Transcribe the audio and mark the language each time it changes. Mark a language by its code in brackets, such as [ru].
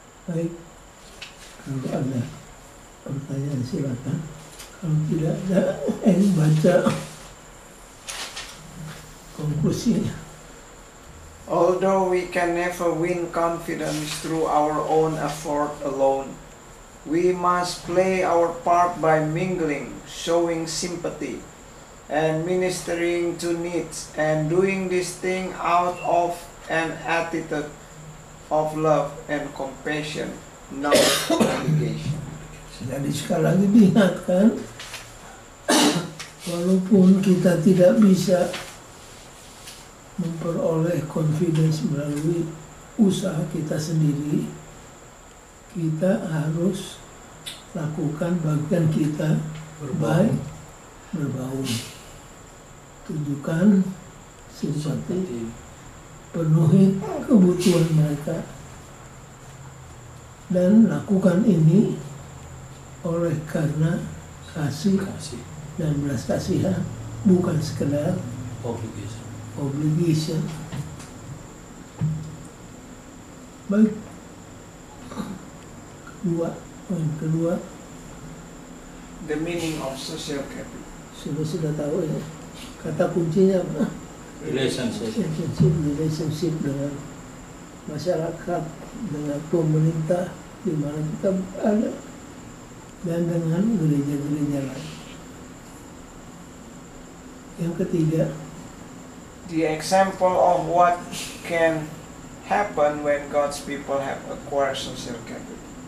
[id] Baik, kalau ada pertanyaan silakan. Kalau tidak ada, baca konklusinya. [en] Although we can never win confidence through our own effort alone, we must play our part by mingling, showing sympathy, and ministering to needs, and doing this thing out of an attitude of love and compassion, not obligation. [id] Jadi sekali lagi diingatkan, walaupun kita tidak bisa memperoleh confidence melalui usaha kita sendiri, kita harus lakukan bagian kita baik berbaur, tunjukkan simpati, penuhi kebutuhan mereka, dan lakukan ini oleh karena kasih dan belas kasihan, bukan sekedar obligation. Baik, poin kedua, [en] The meaning of social capital. [id] sudah tahu ya, kata kuncinya apa? Relationship dengan masyarakat, dengan pemerintah di mana kita ada, dan dengan gereja-gereja lain. Yang ketiga, [en] The example of what can happen when God's people have acquired social capital.